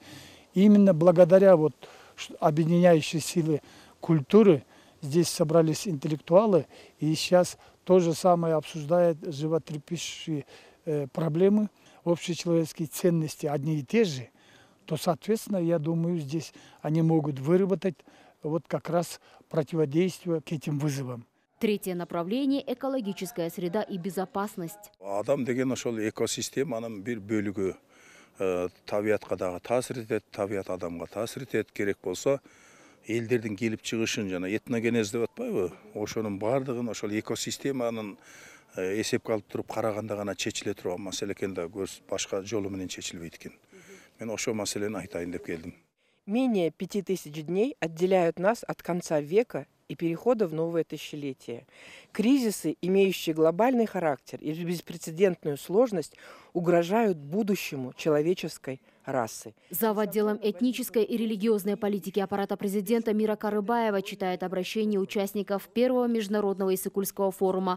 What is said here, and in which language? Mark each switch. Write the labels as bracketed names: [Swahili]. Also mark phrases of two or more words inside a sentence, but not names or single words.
[Russian] И именно благодаря вот объединяющей силе культуры здесь собрались интеллектуалы, и сейчас то же самое обсуждают животрепещущие проблемы, общечеловеческие ценности одни и те же, то, соответственно, я думаю, здесь они могут выработать вот как раз противодействие к этим вызовам. Третье направление – экологическая среда и безопасность. [Kyrgyz] Адам деген ошол экосистеманын бир бөлүгү. Табиатка дагы таасир этет, табиат адамга таасир этет. Керек болсо элдердин келип чыгышын жана этногенез деп атпайбы? Ошонун баардыгын ошол экосистеманын эсепке алып туруп караганда гана чечиле турган маселе экен да, башка жолу менен чечилбейт экен. Мен ошол маселени айтайын деп келдим. [Russian] Менее 5000 дней отделяют нас от конца века и перехода в новое тысячелетие. Кризисы, имеющие глобальный характер и беспрецедентную сложность, угрожают будущему человеческой расы. Зав. Отделом этнической и религиозной политики аппарата президента Мира Карыбаева читает обращение участников первого международного иссыкульского форума.